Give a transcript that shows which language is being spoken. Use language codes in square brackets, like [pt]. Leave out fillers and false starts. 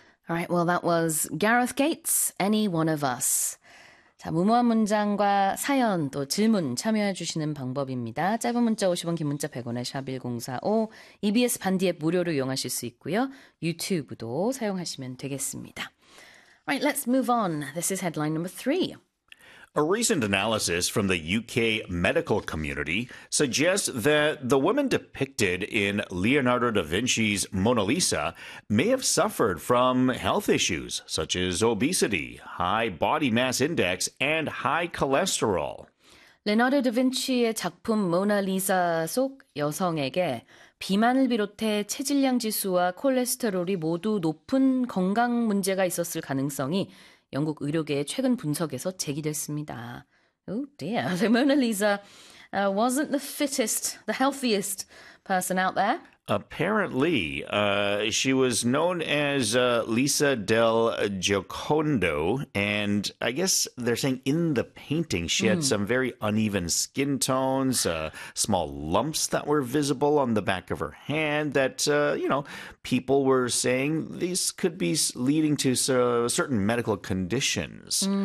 [en] Alright, well, that was Gareth Gates, Any One of Us. [ko] 자, 무모한 문장과 사연, 또 질문 참여해 주시는 방법입니다. 짧은 문자 50원, 긴 문자 100원에 샵1045, EBS 반디 앱 무료로 이용하실 수 있고요. 유튜브도 사용하시면 되겠습니다. [en] Alright, let's move on. This is headline number three. A recent analysis from the UK medical community suggests that the woman depicted in Leonardo da Vinci's Mona Lisa may have suffered from health issues such as obesity, high body mass index, and high cholesterol. [ko] 레오나르도 다빈치의 작품 모나리사 속 여성에게 비만을 비롯해 체질량 지수와 콜레스테롤이 모두 높은 건강 문제가 있었을 가능성이 영국 의료계의 최근 분석에서 제기됐습니다. [en] Oh dear, the Mona Lisa wasn't the fittest, the healthiest person out there. Apparently, she was known as Lisa del Giocondo, and I guess they're saying in the painting she had some very uneven skin tones, small lumps that were visible on the back of her hand that, people were saying these could be leading to certain medical conditions.